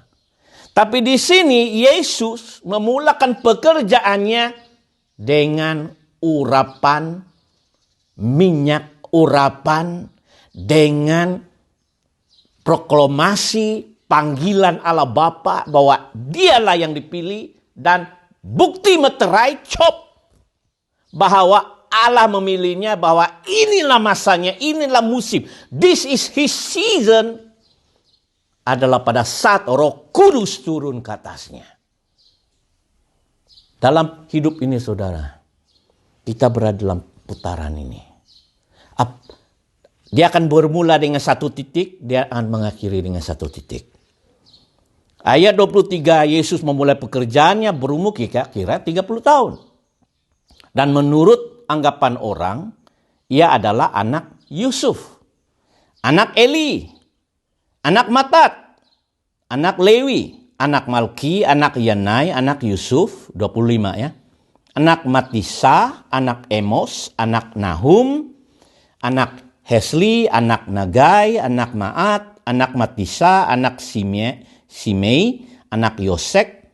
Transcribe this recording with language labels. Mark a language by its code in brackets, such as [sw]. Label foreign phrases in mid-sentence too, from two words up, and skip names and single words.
[ms] Tapi di sini Yesus memulakan pekerjaannya dengan urapan minyak, urapan dengan proklamasi panggilan Allah Bapa bahwa dialah yang dipilih dan bukti meterai bahwa Allah memilihnya, bahwa inilah masanya, inilah musim. [en] This is his season. [ms] Adalah pada saat Roh Kudus turun ke atasnya. Dalam hidup ini saudara, kita berada dalam putaran ini. Dia akan bermula dengan satu titik, dia akan mengakhiri dengan satu titik. Ayat 23, Yesus memulai pekerjaannya berumur kira-kira 30 tahun. Dan menurut anggapan orang, ia adalah anak Yusuf, anak Eli, anak Matat, anak Lewi, anak Malki, anak Yanai, anak Yusuf, 25 ya. Anak Matisa, anak Emos, anak Nahum, anak Hesli, anak Nagai, anak Maat, anak Matisa, anak Simei, anak Yosek,